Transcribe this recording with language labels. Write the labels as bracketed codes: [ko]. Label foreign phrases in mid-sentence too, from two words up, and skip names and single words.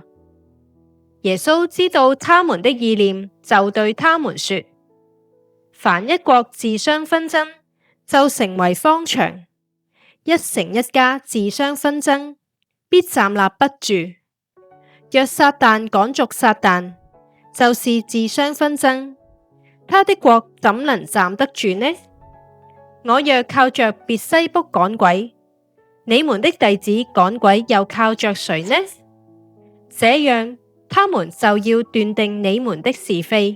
[zh] 耶穌知道他們的意念，就對他們說：凡一國自相紛爭，就成為荒場；一城一家自相紛爭，必站立不住。若撒旦趕逐撒旦，就是自相紛爭，他的國怎能站得住呢？我若靠着別西卜趕鬼，你們的弟子趕鬼又靠着誰呢？這樣，他們就要斷定你們的是非。